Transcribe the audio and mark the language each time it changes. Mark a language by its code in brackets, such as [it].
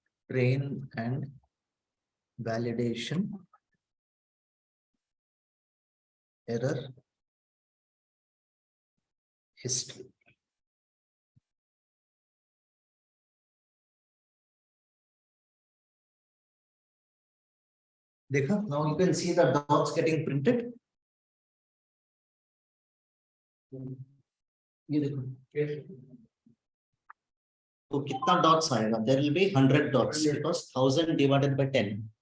[en] train and validation error history. [hi] देखा, [en] now you can see the dots getting printed. [hi] ये देखो, तो कितना dots आएगा? [en] There will be 100 dots because 1000 divided by 10.